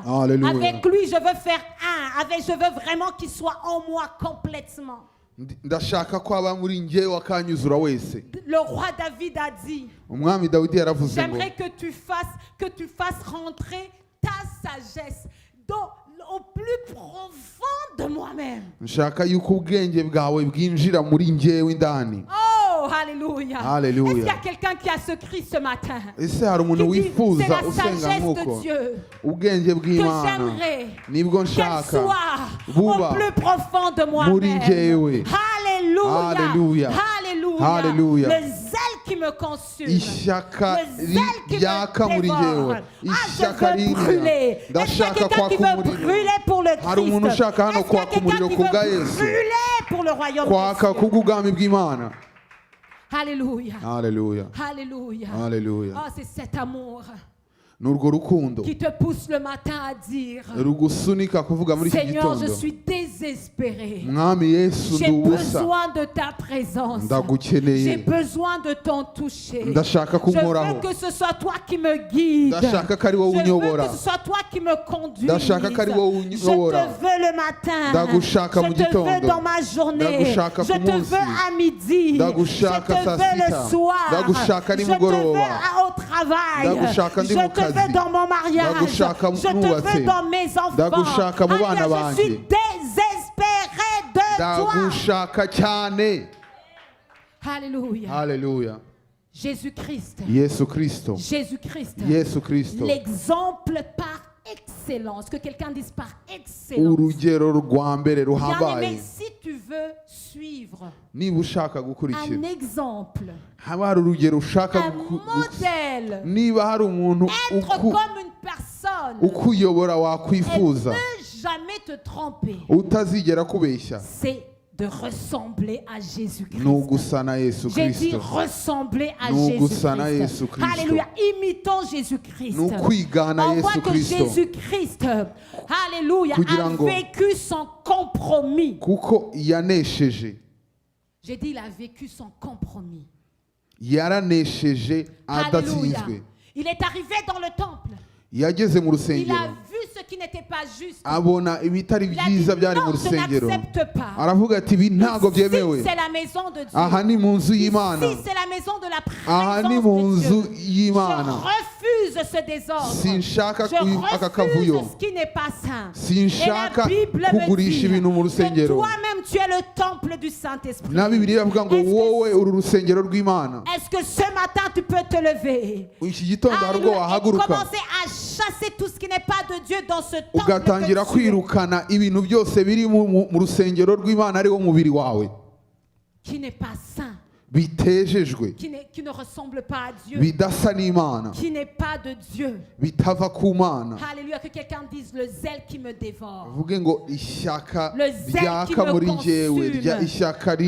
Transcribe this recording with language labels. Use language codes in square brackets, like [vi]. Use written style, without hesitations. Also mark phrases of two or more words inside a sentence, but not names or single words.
[fr] Alléluia. Avec lui, je veux faire un. Je veux vraiment qu'il soit en moi complètement. [rw] Ndashaka ko aba muri njyewe akanyuzura wese. [fr] Le roi David a dit, [rw] Umwami Dawidi yaravuze ngo, [fr] j'aimerais que tu fasses rentrer ta sagesse au plus profond de moi-même. [rw] nshaka yuko ubwenge bwawe bwinjira muri njyewe indani. [fr] Oh, alléluia. Alléluia. Est-ce qu'il y a quelqu'un qui a ce cri ce matin? [rw] Ese hari umuntu [fr] Qui dit, c'est [rw] wifuza [fr] la [rw] usenga [fr] sagesse [rw] nk'uko [fr] de Dieu [rw] ubwenge [fr] que [rw] bw'Imana [fr] j'aimerais [rw] nibwo [fr] qu'elle [rw] nshaka [fr] soit [rw] buba [fr] au plus profond de [rw] muri [fr] moi-même. [rw] njyewe. [fr] Alléluia. Alléluia. Alléluia. Alléluia. Le zèle qui me consume. [rw] ishyaka [fr] Le zèle qui [rw] ryaka [fr] me [rw] muri [fr] dévore. [rw] njyewe, Ah, ishyaka [fr] je veux brûler. [rw] rinira. [fr] Est-ce qu'il y a [rw] Ndashaka [fr] quelqu'un [rw] kwaka [fr] qui veut [rw] umuriro. [fr] brûler pour le [rw] Hari umuntu [fr] Christ? [rw] ushaka hano [fr] Est-ce qu'il y a [rw] kwaka umuriro [fr] quelqu'un qui [rw] ku bwa [fr] veut [rw] Yesu, [fr] brûler pour le royaume des [rw] kwaka [fr] cieux? [rw] kubw'ubwami bw'Imana. [fr] Alléluia. [rw] Haleluya, [fr] Alléluia. [rw] haleluya. [fr] Oh, c'est cet amour [rw] N'urwo rukundo [fr] qui te pousse le matin à dire, [rw] rugusunika kuvuga muri iki [fr] Seigneur, je [rw] gitondo, [fr] suis désespéré. [rw] Mwami Yesu [fr] J'ai [rw] ndubusa, [fr] besoin de ta présence. J'ai [rw] ndagukeneye, [fr] besoin de ton toucher. [rw] ndashaka [fr] Je [rw] kunkoraho, [fr] veux que ce soit toi qui me guide. [rw] ndashaka ko ari wowe [fr] Je veux [rw] unyobora, [fr] que ce soit toi qui me conduise. [rw] ndashaka ko ari wowe [fr] Je te [rw] unyobora, [fr] veux le matin. [rw] ndagushaka mu [fr] Je te veux [rw] gitondo, [fr] dans ma journée. [rw] ndagushaka [fr] Je [rw] ku [fr] te [rw] munsi, [fr] veux à midi. Je [rw] ndagushaka [fr] te [rw] saa [fr] veux [rw] sita, [fr] le soir. [rw] ndagushaka [fr] Je te [rw] nimugoroba, [fr] veux au travail. [rw] ndagushaka ndi [fr] Je [rw] mu [fr] te [rw] kazi, [fr] veux dans mon mariage. [rw] ndagushaka [fr] Je te [rw] nubatse, [fr] veux dans mes enfants. [rw] ndagushaka mu bana [fr] Alléluia, je suis [rw] banjye, [fr] désespéré de toi. [rw] ndagushaka cyane. [fr] Alléluia. [rw] Haleluya. [fr] Jésus-Christ. [rw] Yesu Kristo, [fr] Jésus-Christ. [rw] Yesu Kristo, [fr] L'exemple par excellence. Que quelqu'un dise par excellence. [rw] urugero rwa mbere [fr] Bien-aimé, [rw] ruhambaye. [fr] si tu veux suivre [rw] Niba ushaka [fr] un [rw] gukurikira, [fr] exemple, [rw] haba hari urugero ushaka [fr] un modèle, [rw] niba hari umuntu [fr] être comme une personne [rw] ukuyobora [fr] et [rw] wakwifuza, [fr] ne jamais te tromper, [rw] utazigera kubeshya, [fr] c'est de ressembler à [rw] ni [fr] Jésus-Christ. [rw] ugusa na Yesu [fr] J'ai dit [rw] Kristo, [fr] ressembler à [rw] Nous gusana [fr] Jésus-Christ. [rw] Yesu Kristo. [fr] Alléluia. Imitons Jésus-Christ. [rw] ni ukwigana [fr] On voit [rw] Yesu [fr] que [rw] Kristo, [fr] Jésus-Christ, alléluia, [rw] Kugira [fr] a [rw] ngo- [fr] vécu sans compromis. [rw] kuko yanesheje, [fr] J'ai dit, il a vécu sans compromis. [rw] yaranesheje [fr] Alléluia. [rw] adatsinzwe. [fr] Il est arrivé dans le temple. [rw] Yageze mu [fr] Il [rw] rusengero, [fr] a vu ce qui n'était pas juste. [rw] abona ibitari [fr] Il a dit, [rw] byiza byari mu [fr] non, je [rw] rusengero, [fr] n'accepte pas. [rw] aravuga ati ibi ntabwo [fr] Ici, [rw] byemewe, [fr] c'est la maison de Dieu. [rw] aha ni mu nzu y'Imana, [fr] Ici, c'est la maison de la [rw] aha ni mu [fr] présence de [rw] nzu [fr] Dieu. Je [rw] y'Imana, [fr] refuse ce désordre. [rw] sinshaka [fr] Je [rw] aka kavuyo, [fr] refuse ce qui n'est pas saint. [rw] sinshaka [fr] Et la Bible me [rw] kugurisha [fr] dit [rw] ibintu mu [fr] que [rw] rusengero. [fr] toi-même tu es le temple du Saint-Esprit. [rw] Na Bibiliya iravuga ngo [fr] Est-ce que- [rw] wowe uri urusengero rw'Imana. [fr] Est-ce que ce matin tu peux te lever? [rw] Iki gitondo hari ubwo [fr] Alléluia. Et [rw] wahaguruka [fr] commencer à chasser tout ce qui n'est pas de Dieu dans ce temple [rw] ugatangira [fr] que tu es, [rw] kwirukana ibintu byose biri mu rusengero rw'Imana ari wo mubiri wawe, [fr] qui n'est pas saint, [rw] bitejejwe, [fr] qui ne ressemble pas à Dieu, [rw] bidasa n'Imana, [fr] qui n'est pas de Dieu. [rw] bitava ku Mana. [fr] Alléluia, que quelqu'un dise le zèle qui me dévore. [rw] Uvuge ngo ishyaka [fr] Le zèle qui [rw] ryaka [fr] me [rw] muri njyewe, [fr] consume. [rw] ishyaka rijya